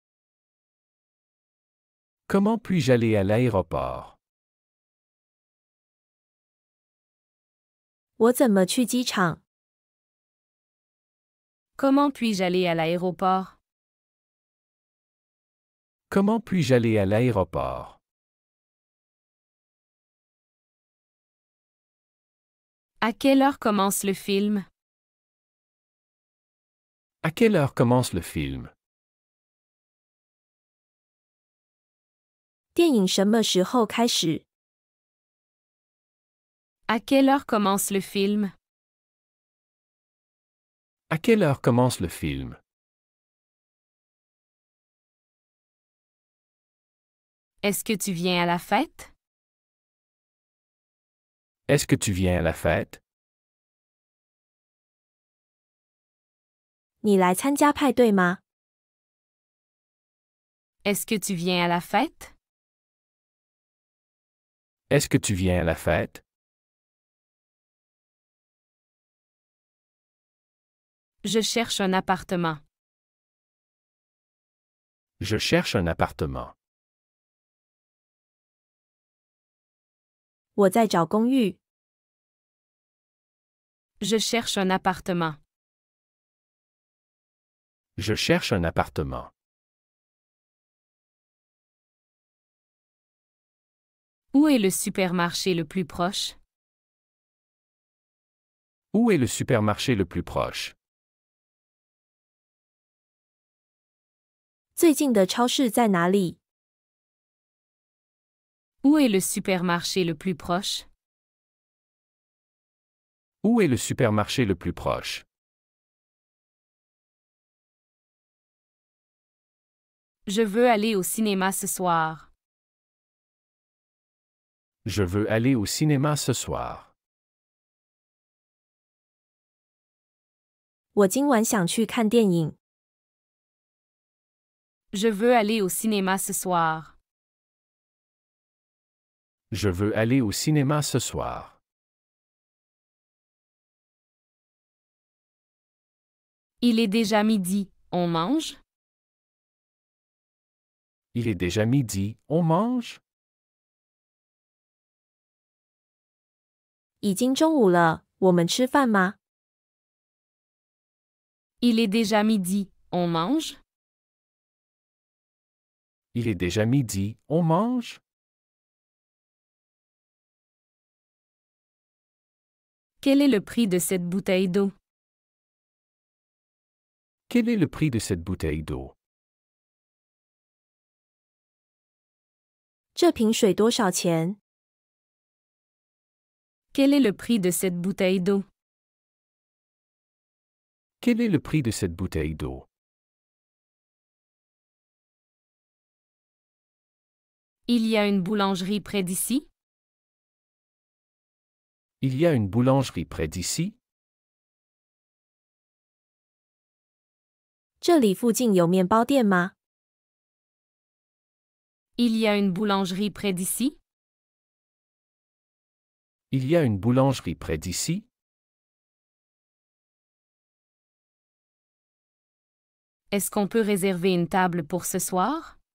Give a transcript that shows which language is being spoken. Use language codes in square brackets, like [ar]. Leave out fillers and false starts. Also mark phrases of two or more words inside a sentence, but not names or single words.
[fr] Comment puis-je aller à l'aéroport? [zh] 我怎么去机场？ [fr] Comment puis-je aller à l'aéroport? Comment puis-je aller à l'aéroport? À quelle heure commence le film? À quelle heure commence le film? [zh] 电影什么时候开始？ [fr] À quelle heure commence le film? À quelle heure commence le film? Est-ce que tu viens à la fête? Est-ce que tu viens à la fête? [zh] 你来参加派对吗？ [fr] Est-ce que tu viens à la fête? Est-ce que tu viens à la fête? Je cherche un appartement. Je cherche un appartement. [zh] 我在找公寓。 [fr] Je cherche un appartement. Je cherche un appartement. Où est le supermarché le plus proche? Où est le supermarché le plus proche? [zh] 最近的超市在哪里？ [fr] Où est le supermarché le plus proche? Où est le supermarché le plus proche? Je veux aller au cinéma ce soir. Je veux aller au cinéma ce soir. [zh] 我今晚想去看电影。 [fr] Je veux aller au cinéma ce soir. Je veux aller au cinéma ce soir. Il est déjà midi, on mange? Il est déjà midi, on mange? [zh] 已经中午了，我们吃饭吗？ [fr] Il est déjà midi, on mange? Il est déjà midi, on mange? Quel est le prix de cette bouteille d'eau? Quel est le prix de cette bouteille d'eau? [zh] 这瓶水多少钱？ [fr] Quel est le prix de cette bouteille d'eau? Quel est le prix de cette bouteille d'eau? Il y a une boulangerie près d'ici? Il y a une boulangerie près d'ici? [zh] 这里附近有面包店吗？ [fr] Il y a une boulangerie près d'ici? Il y a une boulangerie près d'ici? Est-ce qu'on peut réserver une table pour ce soir?